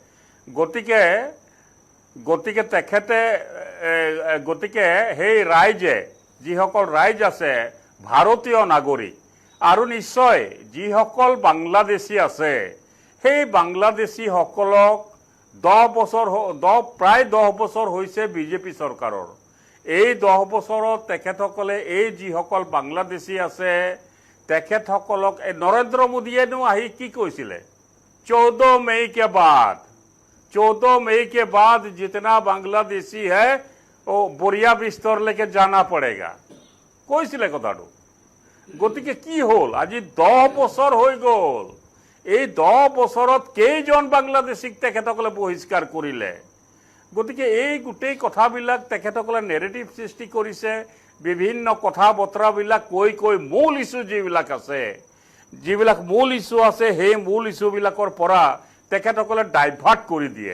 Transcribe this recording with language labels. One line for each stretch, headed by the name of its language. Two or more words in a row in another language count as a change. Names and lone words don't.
Assamese: গতিকে সেই ৰাইজে, যিসকল ৰাইজ আছে ভাৰতীয় নাগৰিক, আৰু নিশ্চয় যিসকল বাংলাদেশী আছে, সেই বাংলাদেশীসকলক প্ৰায় 10 বছৰ হৈছে বিজেপি চৰকাৰৰ। এই 10 বছৰত তেখেতসকলে এই যিসকল বাংলাদেশী আছে তেখেতসকলক নৰেন্দ্ৰ মোদীয়েনো আহি কি কৈছিলে,
Hindi: 14 मई के बाद जितना बांग्लादेशी है वो बोरिया बिस्तर लेके जाना पड़ेगा
Assamese: কৈছিলে কথাটো। গতিকে কি হ'ল, আজি 10 বছৰ হৈ গ'ল। এই 10 বছৰত কেইজন বাংলাদেশীক তেখেতসকলে বহিষ্কাৰ কৰিলে। গতিকে এই গোটেই কথাবিলাক তেখেতসকলে নেৰেটিভ সৃষ্টি কৰিছে। বিভিন্ন কথা বতৰাবিলাক কৈ মূল ইছ্যু যিবিলাক আছে, সেই মূল ইছ্যুবিলাকৰ পৰা তেখেতসকলে ডাইভাৰ্ট কৰি দিয়ে।